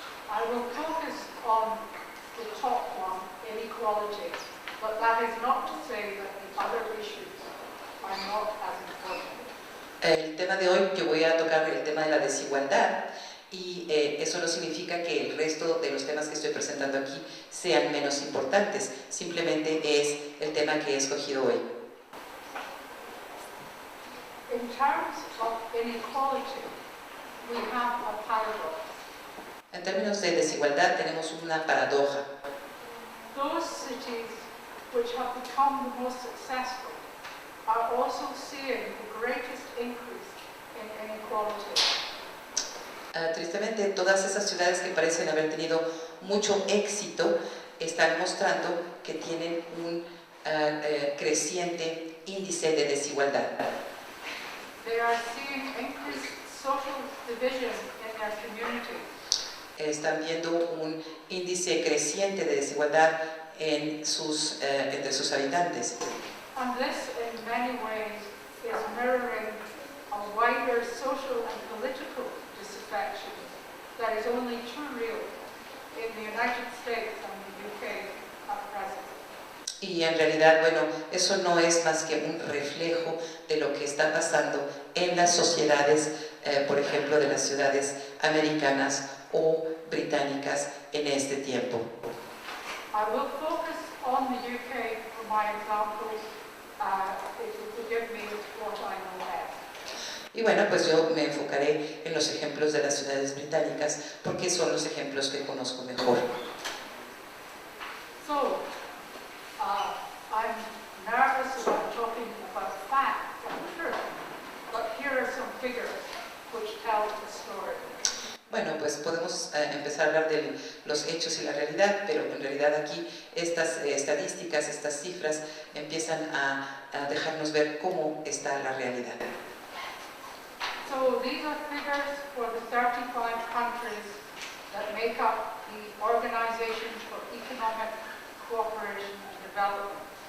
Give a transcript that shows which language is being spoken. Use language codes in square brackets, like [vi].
[en] I will focus on the top one, inequality, but that is not to say that the other issues are not as important. [es] El tema de hoy, yo voy a tocar el tema de la desigualdad y eso no significa que el resto de los temas que estoy presentando aquí sean menos importantes, simplemente es el tema que he escogido hoy. [en] In terms of inequality, we have a paradox. [es] En términos de desigualdad tenemos una paradoja. [en] Those cities which have become the most successful are also seeing the greatest increase in inequality. [es] Tristemente, todas esas ciudades que parecen haber tenido mucho éxito están mostrando que tienen un creciente índice de desigualdad. [en] They are seeing increased social division in their community. [es] Están viendo un índice creciente de desigualdad en entre sus habitantes. [en] And this, in many ways, is mirroring a wider social and political disaffection that is only too real in the United States and the UK at present. [es] Y en realidad, bueno, eso no es más que un reflejo de lo que está pasando en las sociedades, por ejemplo, de las ciudades americanas o británicas en este tiempo. [en] I will focus on the UK for my examples, if you forgive me what I know best. [es] Y bueno, pues yo me enfocaré en los ejemplos de las ciudades británicas porque son los ejemplos que conozco mejor. [en] So, I'm nervous about talking about facts and truth, but here are some figures which tell the story. [es] Bueno, pues podemos empezar a hablar de los hechos y la realidad, pero en realidad aquí estas estadísticas, estas cifras empiezan a dejarnos ver cómo está la realidad. [en] So these are figures for the 35 countries that make up the Organization for Economic Cooperation and Development.